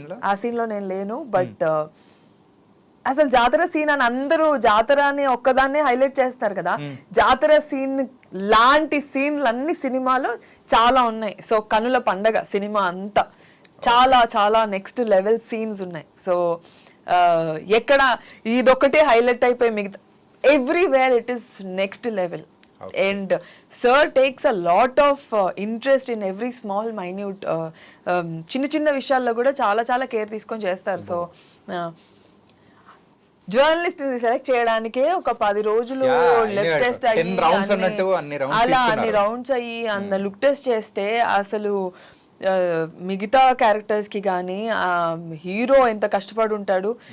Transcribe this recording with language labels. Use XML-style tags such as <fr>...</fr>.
<te>ఆ సీన్ లో నేను లేను, బట్ అసలు జాతర సీన్ అని అందరూ జాతర అని ఒక్కదాన్నే హైలైట్ చేస్తారు కదా, జాతర సీన్ లాంటి సీన్లు అన్ని సినిమాలో చాలా ఉన్నాయి. సో కనుల పండగ సినిమా అంతా చాలా చాలా నెక్స్ట్ లెవెల్ సీన్స్ ఉన్నాయి. సో ఎక్కడ ఇదొక్కటే హైలైట్ అయిపోయి మిగతా</te> <en>Everywhere it is next level. And sir takes a lot of interest in every small minute</en> <te>చిన్న చిన్న విషయాల్లో కూడా చాలా చాలా కేర్ తీసుకొని చేస్తారు. సో జర్నలిస్ట్ సెలెక్ట్ చేయడానికే ఒక 10 రోజులు లెఫ్ట్ టెస్ట్ అయ్యి అలా అన్ని రౌండ్స్ అయ్యి అంత లుక్ టెస్ట్ చేస్తే అసలు మిగతా క్యారెక్టర్స్ కి కానీ హీరో ఎంత కష్టపడి ఉంటాడు.</te>